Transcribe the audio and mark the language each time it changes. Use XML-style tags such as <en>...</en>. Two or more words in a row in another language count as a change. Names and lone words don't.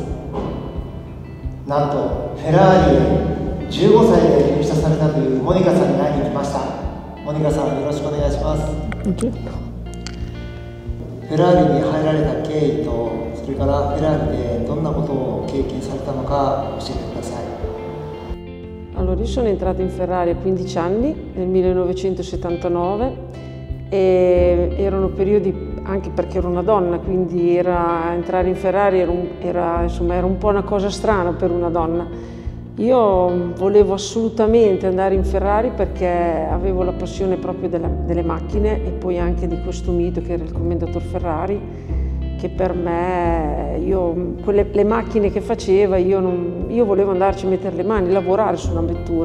<ja>なんとフェラーリへ15歳で入社されたというモニカさんに会いに来ました。モニカさん、よろしくお願いします。フェラーリに入られた経緯と、それからフェラーリでどんなことを経験されたのか教えてください。</ja> <it>Allora, io sono entrata in Ferrari a 15 anni, nel 1979, e erano periodi anche perché ero una donna, quindi entrare in Ferrari era un po' una cosa strana per una donna. Io volevo assolutamente andare in Ferrari perché avevo la passione proprio delle macchine e poi anche di questo mito che era il commendator Ferrari, che per me, le macchine che faceva, io volevo andarci a mettere le mani, lavorare su una vettura.</it>